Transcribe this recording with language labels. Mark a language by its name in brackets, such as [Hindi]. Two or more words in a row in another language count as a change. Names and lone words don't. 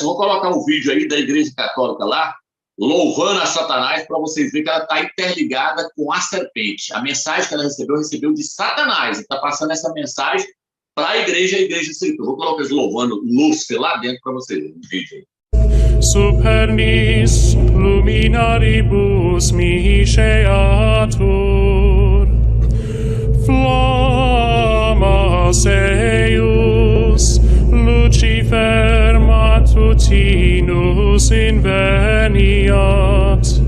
[Portuguese] Eu vou colocar um vídeo aí da igreja católica lá, louvando a Satanás, para vocês verem que ela está interligada com a serpente. A mensagem que ela recebeu de Satanás. Está passando essa mensagem para a igreja aceitou. Vou colocar eles louvando Lúcifer lá dentro para vocês verem o vídeo aí. [Latin] Supernis luminaribus misceatur, flammas eius, Lucifer matutinus inveniat.